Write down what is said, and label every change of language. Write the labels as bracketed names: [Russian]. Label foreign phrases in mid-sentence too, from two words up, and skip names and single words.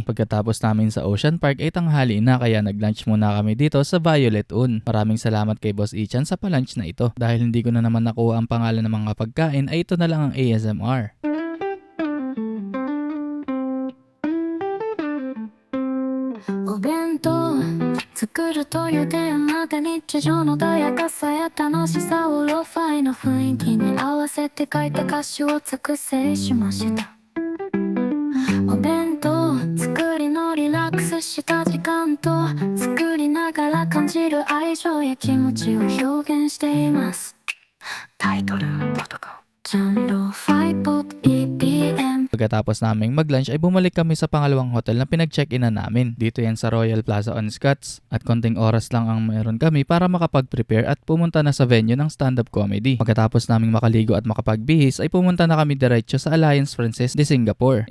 [Filipino] Pagkatapos namin sa Ocean Park ay tanghali na kaya nag-lunch muna kami dito sa Violet Inn. Maraming salamat kay Boss Ichan sa palunch na ito. Dahil hindi ko na naman nakuha ang pangalan ng mga pagkain ay ito na lang ang ASMR. [Japanese] お弁当作るという点まで日常の穏やかさや楽しさをロファイの雰囲気に合わせて書いた歌詞を作成しましたお弁当作りのリラックスした時間と作りながら感じる愛情や気持ちを表現していますタイトルジャンル5ポップ EDM [Filipino] Pagkatapos naming mag-lunch ay bumalik kami sa pangalawang hotel na pinag-check-inan namin. Dito yan sa Royal Plaza on Scots. At konting oras lang ang mayroon kami para makapag-prepare at pumunta na sa venue ng [English] stand-up comedy. [Filipino] Pagkatapos naming makaligo at makapagbihis ay pumunta na kami diretso sa Alliance Francaise de Singapore.